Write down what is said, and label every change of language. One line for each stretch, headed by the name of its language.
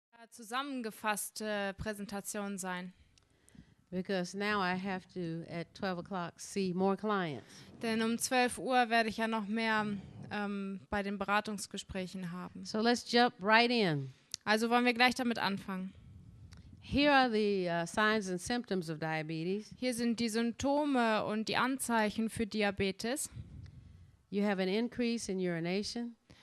German: zusammengefasste Präsentation sein.
English: Because now I have to, at 12 o'clock, see more clients.
German: Denn um 12 Uhr werde ich ja noch mehr bei den Beratungsgesprächen haben.
English: So let's jump right in.
German: Also wollen wir gleich damit anfangen.
English: Here are the signs and symptoms of diabetes.
German: Hier sind die Symptome und die Anzeichen für Diabetes.
English: You have an increase in urination.